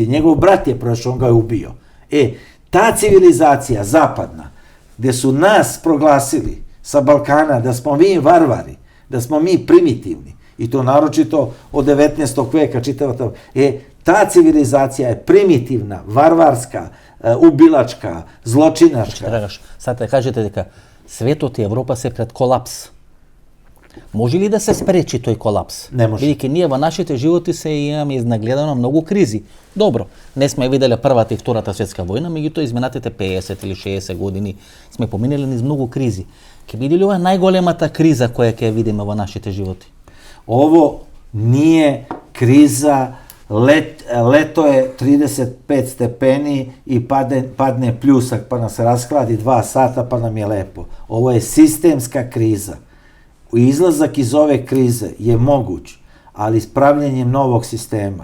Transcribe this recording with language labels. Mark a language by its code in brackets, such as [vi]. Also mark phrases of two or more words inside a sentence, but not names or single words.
[sr] Njegov brat je prošao, on ga je ubio. Ta civilizacija zapadna, gde su nas proglasili sa Balkana da smo mi varvari, da smo mi primitivni, i to naročito od 19. veka čitava ta... Ta civilizacija je primitivna, varvarska, ubilačka, zločinačka. [mk] Драгаш, сад да кажете дека светот и Европа се пред колапс. Може ли да се спречи тој колапс? Не може. Бидејќи ние во нашите животи се имаме изнагледано многу кризи. Добро, не сме виделе Првата и Втората светска војна, меѓутоа изминатите 50 или 60 години сме поминали низ многу кризи. Ке биде ли ова најголемата криза која ќе видиме во нашите животи? [sr] Ovo nije kriza, leto je 35 stepeni i padne pljusak pa nas raskladi 2 sata pa nam je lepo. Ovo je sistemska kriza. Izlazak iz ove krize je moguć, ali s pravljenjem novog sistema.